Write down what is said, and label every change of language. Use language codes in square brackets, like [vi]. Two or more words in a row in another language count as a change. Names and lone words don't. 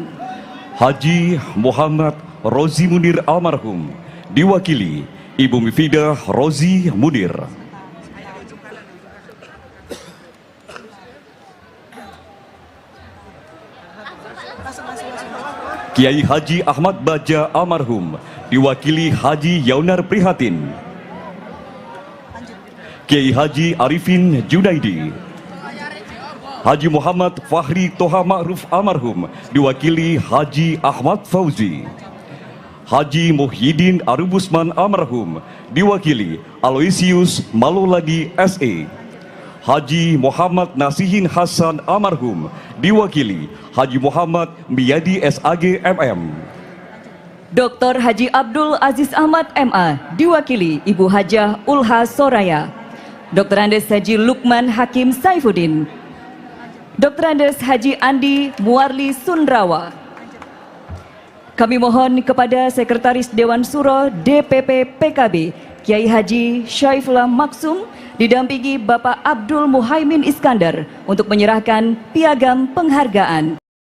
[id] Haji Muhammad Rozi Munir almarhum, diwakili Ibu Mifidah Rozi Munir. Kiai Haji Ahmad Baja almarhum, diwakili Haji Yaunar Prihatin. Kiai Haji Arifin Junaidi. Haji Muhammad Fahri Toha Ma'ruf almarhum, diwakili Haji Ahmad Fauzi. Haji Muhyiddin Arubusman almarhum, diwakili Aloysius Malolagi SE. Haji Muhammad Nasihin Hasan almarhum, diwakili Haji Muhammad Miyadi SAG MM. Dr. Haji Abdul Aziz Ahmad MA, diwakili Ibu Hajah Ulha Soraya. Dr. Andes Haji Lukman Hakim Saifuddin. Dr. Andes Haji Andi Muarli Sundrawa. Kami mohon kepada Sekretaris Dewan Suro DPP PKB, Kiai Haji Syaifullah Maksum, didampingi Bapak Abdul Muhaimin Iskandar untuk menyerahkan piagam penghargaan.